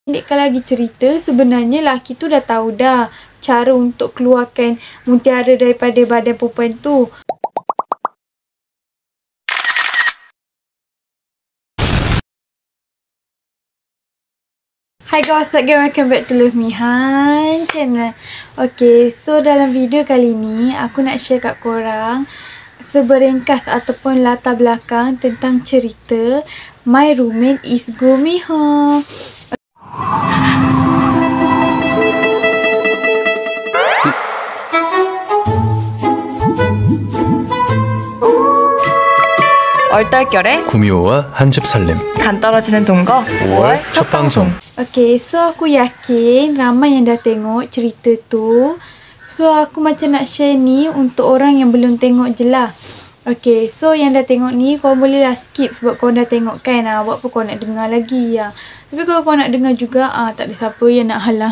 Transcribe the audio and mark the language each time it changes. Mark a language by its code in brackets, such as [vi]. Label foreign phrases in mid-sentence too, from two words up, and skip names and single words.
[ms] Pendekkan lagi cerita, sebenarnya laki tu dah tahu dah cara untuk keluarkan mutiara daripada badan perempuan tu. [en] Hi guys, what's up guys, welcome back to Love Me Han channel. Okay, so [ms] dalam video kali ni aku nak share kat korang seberingkas ataupun latar belakang tentang cerita My Roommate is Gumiho. [ko] 얼떨결에 구미호와 한집 살림 간 떨어지는 동거 5월 첫 방송. [en] Okay, so [ms] aku yakin ramai yang dah tengok cerita tu. So aku macam nak share ni untuk orang yang belum tengok je lah. [en] Okay, so [ms] yang dah tengok ni korang boleh lah skip sebab korang dah tengok kan. Buat apa korang nak dengar lagi ya. Tapi kalau korang nak dengar juga, tak ada siapa yang nak halang.